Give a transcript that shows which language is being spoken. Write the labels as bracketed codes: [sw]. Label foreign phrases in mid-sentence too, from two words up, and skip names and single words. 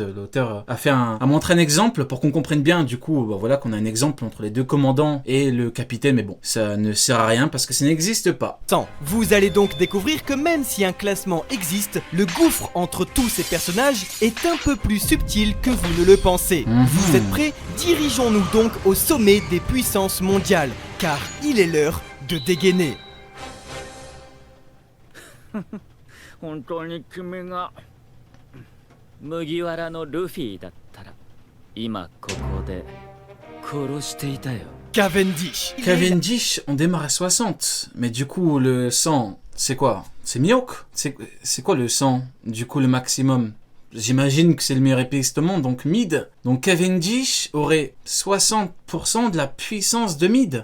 [fr] L'auteur a montré un exemple pour qu'on comprenne bien du coup qu'on a un exemple entre les deux commandants et le capitaine, mais bon, ça ne sert à rien parce que ça n'existe pas. Vous allez donc découvrir que même si un classement existe, le gouffre entre tous ces personnages est un peu plus subtil que vous ne le pensez. Vous êtes prêts? Dirigeons-nous donc au sommet des puissances mondiales, car il est l'heure de dégainer. [ja] 本当に君が麦わらのルフィだったら今ここで殺していたよ。 [fr] Cavendish. Cavendish, on démarre à 60, mais du coup le sang c'est quoi? C'est Mihawk? C'est quoi le 100? Du coup, le maximum? J'imagine que c'est le meilleur épéiste au monde, donc mid. Donc Cavendish aurait 60% de la puissance de mid.